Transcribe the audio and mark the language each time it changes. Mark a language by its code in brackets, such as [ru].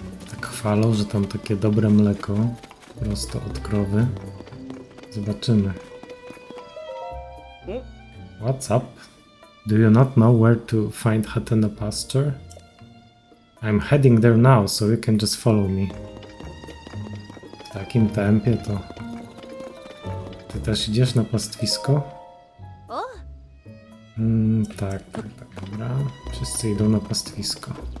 [pl] Tak chwalą, że tam takie dobre mleko prosto od krowy. Zobaczymy. [en] What's up? Do you not know where to find Hatena pasture? I'm heading there now, so you can just follow me. [pl] W takim tempie to... Ty też idziesz na pastwisko? Tak, dobra. Wszyscy idą na pastwisko.